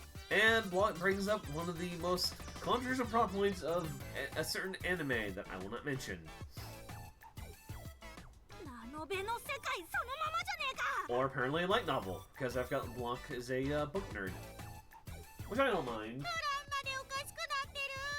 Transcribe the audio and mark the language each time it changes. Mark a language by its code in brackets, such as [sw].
[en] And what brings up one of the most controversial plot points of a certain anime that I will not mention. [ja] ラノベの世界そのままじゃねえか。 [en] Or apparently a light novel, because I've got Blanc as a book nerd. Which I don't mind. [ja] ブランまでおかしくなってる。